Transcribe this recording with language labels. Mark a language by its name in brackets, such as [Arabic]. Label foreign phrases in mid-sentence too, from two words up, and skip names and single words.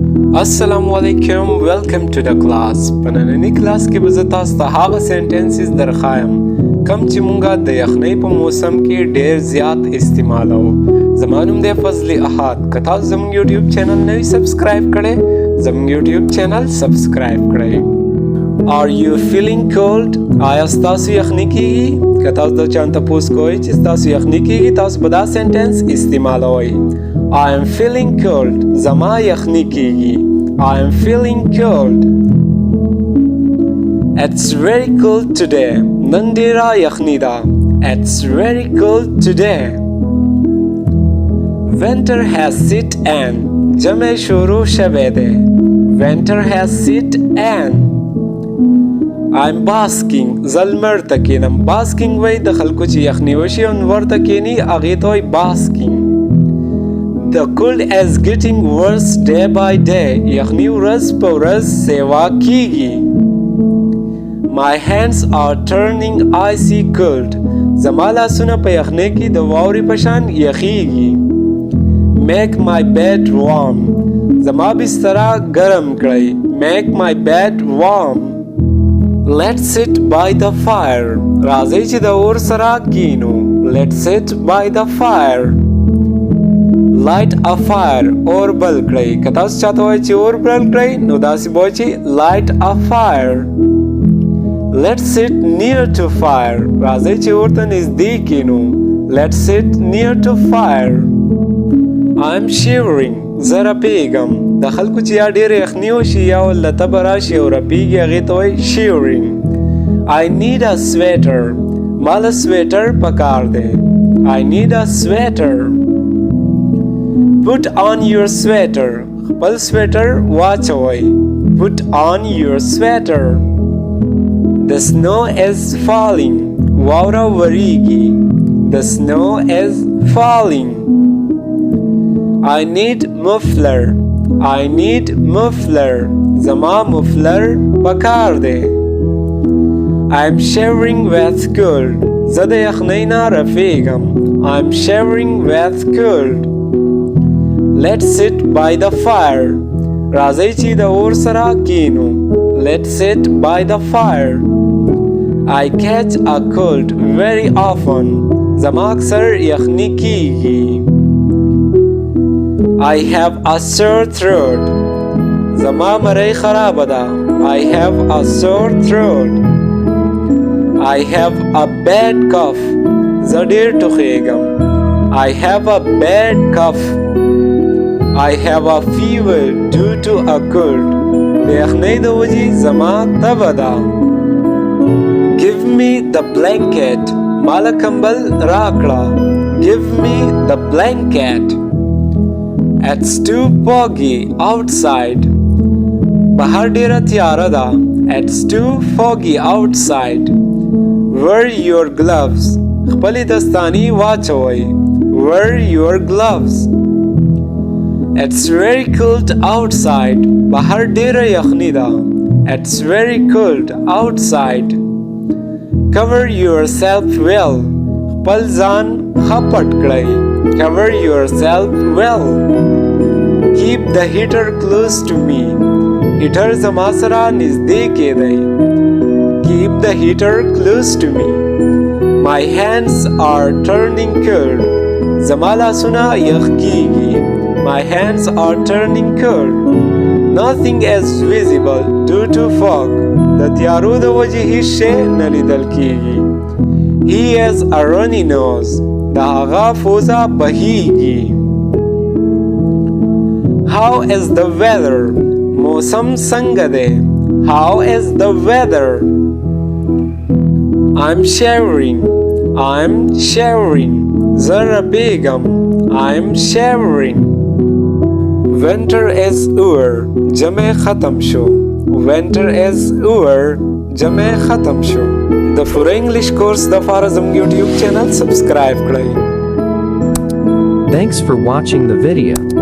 [English] Assalamualaikum, welcome to the class. [Pashto] په نننۍ کلاس کې به زه تاسو ته هغه سنټنسز درښایم کوم چې مونږه د یخنۍ په موسم کې ډېر زیات استعمالوو. زما نوم دی فضلي احاد. که تاسو زموږ یوټیوب چینل نه وي سبسکرایب کړی زموږ [English] YouTube channel subscribe [Pashto] کړئ. [English] Are you feeling cold? [Pashto] آیا ستاسو یخني کیږي؟ که تاسو د چا نه تپوس کوئ چې ستاسو یخني کیږي تاسو به دا سنټنس استعمالوئ. [English] I am feeling cold. [Pashto] زما یخني کیږي. [English] I am feeling cold. It's very cold today. [Pashto] نن ډیره یخني ده. [English] It's very cold today. Winter has set in. [Pashto] جمع شروع شوه ده. [English] Winter has set in. I'm basking. [Pashto] زلمر تکینم. Basking وای د خلکو چې یخني وشي او نور تکینی هغې ته وای basking. [English] The cold is getting worse day by day. [Pashto] یخني ورځ په ورځ سیوا کیږي. [English] My hands are turning icy cold. [Pashto] زما لاسونه په یخنۍ کې د واورې په شان یخیږي. [English] Make my bed warm. [Pashto] زما بستره ګرم کړئ. [English] Make my bed warm. Let's sit by the fire. [Pashto] راځئ چې د اور سره کینو. [English] Let's sit by the fire. Light a fire. [Pashto] اور بل کړئ. که تاسو چاته وایئ چې اور بل کړئ نو داسې به وایئ چې [English] light a fire. Let's sit near to fire. [Pashto] راځئ چې اور ته نږدې کینو. [English] Let's sit near to fire. I'm shivering. [Pashto] زه رپېږم. د خلکو چې یا ډېره یخني وشي یا ورله تبه راشي او رپېږي هغې ته وایي shivering. [English] I need a sweater. [Pashto] ما له سویټر پکار دی. [English] I need a sweater. Put on your sweater. [Pashto] خپل سویټر واچوئ. [English] Put on your sweater. The snow is falling. [Pashto] واوره وریږي. [English] The snow is falling. I need muffler. I need muffler. [Pashto] زما muffler پکار دی. [English] I'm shivering with cold. [Pashto] زه د یخنۍ نه رپېږم. [English] I'm shivering with cold. Let's sit by the fire. [Pashto] راځئ چې د اور سره کینو. [English] Let's sit by the fire. I catch a cold very often. [Pashto] زما اکثر یخني کیږي. [English] I have a sore throat. [Pashto] زما مرۍ خرابه ده. [English] I have a sore throat. I have a bad cough. [Pashto] زه ډېر ټوخېږم. [English] I have a bad cough. I have a fever due to a cold. [Pashto] د یخنۍ د وجې زما تبه ده. [English] Give me the blanket. [Pashto] ماله کمبل راکړه. [English] Give me the blanket. It's too foggy outside. [Pashto] بهر ډېره تیاره ده. [English] It's too foggy outside. Wear your gloves. [Pashto] خپلې دستانې واچوئ. [English] Wear your gloves. It's very cold outside. [Pashto] بهر ډېره یخني ده. [English] It's very cold outside. Cover yourself well. [Pashto] خپل ځان ښه پټ کړئ. [English] Cover yourself well. Keep the heater close to me. [Pashto] هیټر زما سره نږدې کېدئ. [English] Keep the heater close to me. My hands are turning cold. [Pashto] زما لاسونه یخ کیږي. [English] My hands are turning cold. Nothing is visible due to fog. [Pashto] د تیارو د وجې هیڅ شی نه لیدل کیږي. [English] He has a runny nose. [Pashto] د هغه پوزه بهیږي. [English] How is the weather? [Pashto] موسم څنګه دی. [English] How is the weather? I'm shivering. I'm shivering. [Pashto] زه رپېږم. [English] I'm shivering. Winter is over. [Pashto] جمع ختم شو. [English] Winter is over. [Pashto] جمع ختم شو. د پوره [English] English course [Pashto] دپاره زموږ [English] YouTube channel subscribe [Pashto] کړئ. [English] Thanks for watching the video.